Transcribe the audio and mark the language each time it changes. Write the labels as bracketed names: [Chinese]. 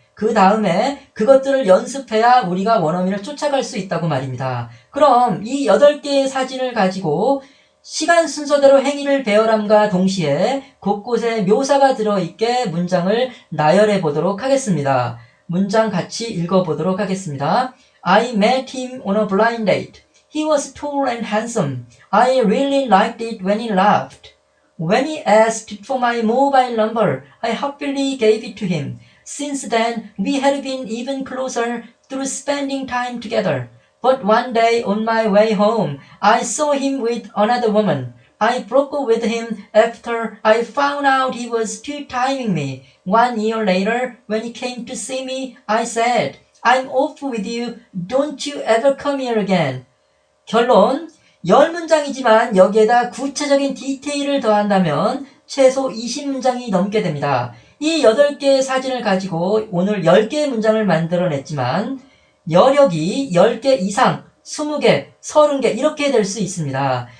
[Korean] 그 다음에 그것들을 연습해야 우리가 원어민을 쫓아갈 수 있다고 말입니다. 그럼 이 8개의 사진을 가지고 시간 순서대로 행위를 배열함과 동시에 곳곳에 묘사가 들어있게 문장을 나열해 보도록 하겠습니다. 문장 같이 읽어보도록 하겠습니다. [English] I met him on a blind date. He was tall and handsome. I really liked it when he laughed. When he asked for my mobile number, I happily gave it to him. Since then, we had been even closer through spending time together. But one day on my way home, I saw him with another woman. I broke up with him after I found out he was still timing me. 1 year later, when he came to see me, I said, I'm off with you. Don't you ever come here again. [Korean] 결론, 10문장이지만 여기에다 구체적인 디테일을 더한다면 최소 20문장이 넘게 됩니다. 이 8개의 사진을 가지고 오늘 10개의 문장을 만들어냈지만 여력이 10개 이상, 20개, 30개 이렇게 될 수 있습니다.